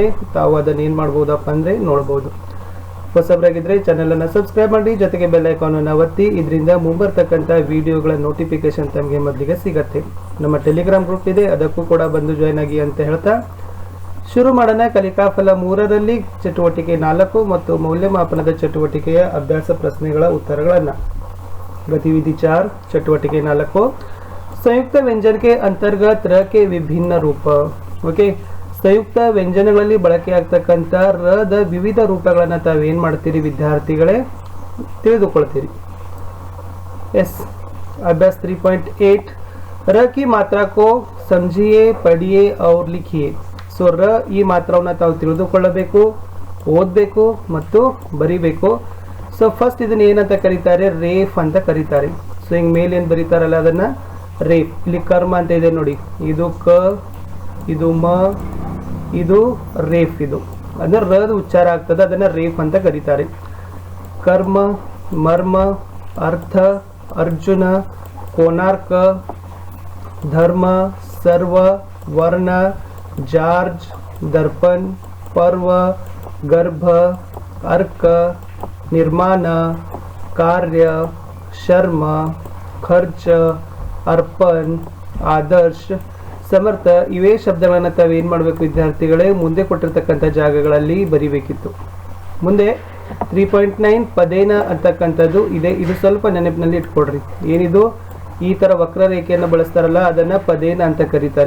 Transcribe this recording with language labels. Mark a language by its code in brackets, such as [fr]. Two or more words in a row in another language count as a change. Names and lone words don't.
[kn] ತಾವು ಅದನ್ನು ಏನು ಮಾಡ್ಬೋದಪ್ಪ ಅಂದರೆ ನೋಡ್ಬೋದು. ಹೊಸಬರಾಗಿದ್ದರೆ ಚಾನಲನ್ನು ಸಬ್ಸ್ಕ್ರೈಬ್ ಮಾಡಿ, ಜೊತೆಗೆ [en] bell iconannu [kn] ಒತ್ತಿ. ಇದರಿಂದ ಮುಂಬರ್ತಕ್ಕಂಥ ವಿಡಿಯೋಗಳ ನೋಟಿಫಿಕೇಶನ್ ತಮಗೆ ಮೊದಲಿಗೆ ಸಿಗತ್ತೆ. ನಮ್ಮ ಟೆಲಿಗ್ರಾಮ್ ಗ್ರೂಪ್ ಇದೆ, ಅದಕ್ಕೂ ಕೂಡ ಬಂದು ಜಾಯ್ನ್ ಆಗಿ ಅಂತ ಹೇಳ್ತಾ ಶುರು ಮಾಡೋಣ. ಕಲಿಕಾ ಫಲ 3ರಲ್ಲಿ ಚಟುವಟಿಕೆ 4 ಮತ್ತು ಮೌಲ್ಯಮಾಪನದ ಚಟುವಟಿಕೆಯ ಅಭ್ಯಾಸ ಪ್ರಶ್ನೆಗಳ ಉತ್ತರಗಳನ್ನು. [hi] गतिविधि 4 चटुवटिके 4 संयुक्त व्यंजन के अंतर्गत र के विभिन्न रूप. ओके, [kn] ಸಂಯುಕ್ತ ವ್ಯಂಜನಗಳಲ್ಲಿ ಬಳಕೆಯಾಗ್ತಕ್ಕಂಥ ರದ ವಿವಿಧ ರೂಪಗಳನ್ನು ತಾವೇನು ಮಾಡ್ತೀರಿ ವಿದ್ಯಾರ್ಥಿಗಳೇ ತಿಳಿದುಕೊಳ್ತೀರಿ. [hi] ಎಸ್ अभ्यास 3.8 र की मात्रा को समझिए, पढ़िए और लिखिए. [kn] ಸೊ ರ ಈ ಮಾತ್ರವನ್ನು ತಾವು ತಿಳಿದುಕೊಳ್ಳಬೇಕು, ಓದಬೇಕು ಮತ್ತು ಬರಿಬೇಕು. [en] so first [kn] ಇದನ್ನ ಏನಂತ ಕರೀತಾರೆ, ರೇಫ್ ಅಂತ ಕರೀತಾರೆ. ಸೊ ಹಿಂಗೆ ಮೇಲೆ ಏನು ಬರೀತಾರಲ್ಲ ಅದನ್ನ ರೇಫ್. ಇಲ್ಲಿ ಕರ್ಮ ಅಂತ ಇದೆ ನೋಡಿ, ಇದು ಕ, ಇದು ಮ, ಇದು ರೇಫ್. ಇದು ಅಂದ್ರೆ ರದ ಉಚ್ಚಾರ ಆಗ್ತದೆ, ಅದನ್ನ ರೇಫ್ ಅಂತ ಕರೀತಾರೆ. ಕರ್ಮ, ಮರ್ಮ, ಅರ್ಥ, ಅರ್ಜುನ, ಕೋನಾರ್ಕ, ಧರ್ಮ, ಸರ್ವ, ವರ್ಣ, ಜಾರ್ಜ್, ದರ್ಪण, [hi] पर्व, गर्भ, अर्क, निर्माण, कार्य, शर्म, खर्च, अर्पण, आदर्श, [kn] ಸಮರ್ಥ ಇವೇ ಶಬ್ದಗಳನ್ನು ತಾವೇನು ಮಾಡಬೇಕು ವಿದ್ಯಾರ್ಥಿಗಳೇ ಮುಂದೆ ಕೊಟ್ಟಿರ್ತಕ್ಕಂಥ ಜಾಗಗಳಲ್ಲಿ ಬರಿಬೇಕಿತ್ತು. ಮುಂದೆ 3.9 ಪದೇನ ಅಂತಕ್ಕಂಥದ್ದು ಇದೆ. ಇದು ಸ್ವಲ್ಪ ನೆನಪಿನಲ್ಲಿ ಇಟ್ಕೊಡ್ರಿ. ಏನಿದು ಈ ಥರ ವಕ್ರರೇಖೆಯನ್ನು ಬಳಸ್ತಾರಲ್ಲ ಅದನ್ನು ಪದೇನ ಅಂತ ಕರೀತಾರೆ.